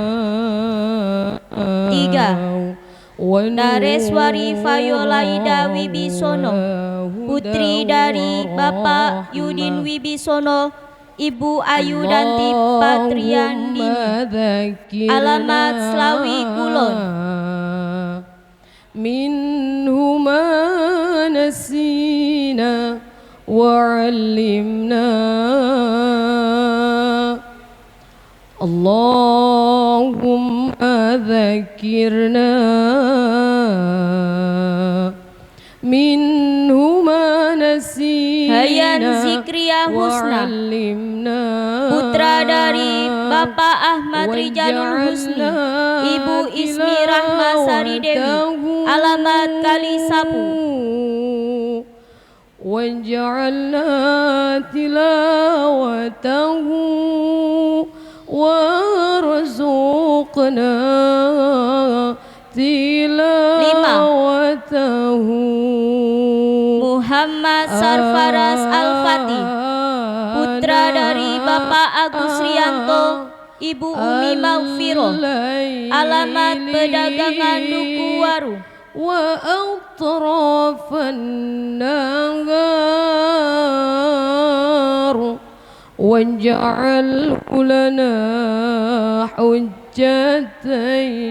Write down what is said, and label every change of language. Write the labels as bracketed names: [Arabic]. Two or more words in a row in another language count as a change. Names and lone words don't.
[Indonesian] 3. Nareswari Fayolaida Wibisono, putri dari Bapak Yudin Wibisono, Ibu Ayu Danti Patriandini, alamat Slawi Kulon. [Arabic] منهما نسينا وعلمنا. اللهم ذكرنا منهما نسينا. [Indonesian] Hayan Zikriya Husna, putra dari Bapak Ahmad Rijalul Husni, Ibu Ismi Rahmasari Dewi, alamat Kalisapu. [Arabic] واجعلنا تلاوته وارزقنا تلاوته. [Indonesian] Muhammad Sarfaraz Al-Fatih, putra dari Bapak Agus Rianto, Ibu Umi Maghfirah, alamat Pedagangan Duku Waru. [Arabic] وأطراف النهار واجعله لنا حجتي.